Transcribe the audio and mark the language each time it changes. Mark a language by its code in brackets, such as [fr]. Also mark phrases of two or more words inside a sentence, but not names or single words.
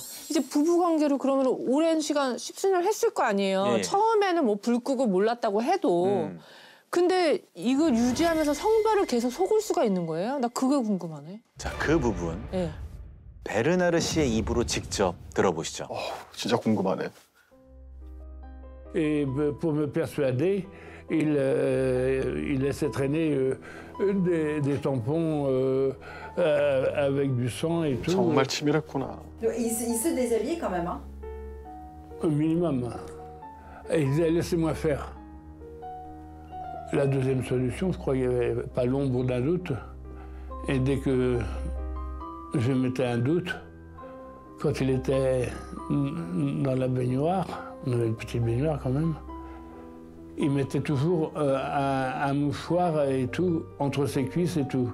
[ko] 이제 부부관계로 그러면 오랜 시간 십수년을 했을 거 아니에요. 예. 처음에는 뭐 불 끄고 몰랐다고 해도. 근데 이걸 유지하면서 성별을 계속 속을 수가 있는 거예요? 나 그게 궁금하네. 자, 그 부분 예. 베르나르 씨의 입으로 직접 들어보시죠. 진짜 궁금하네. [fr] Et pour me persuader, il laissait traîner des tampons avec du sang et tout. [ko] 정말 치밀했구나. [fr] Il se déshabillait quand même, hein? Au minimum. Et il disait, laissez-moi faire. La deuxième solution, je crois qu'il n'y avait pas l'ombre d'un doute. Et dès que je mettais un doute, quand il était dans la baignoire, on avait une petite baignoire quand même, il mettait toujours un mouchoir et tout entre ses cuisses et tout.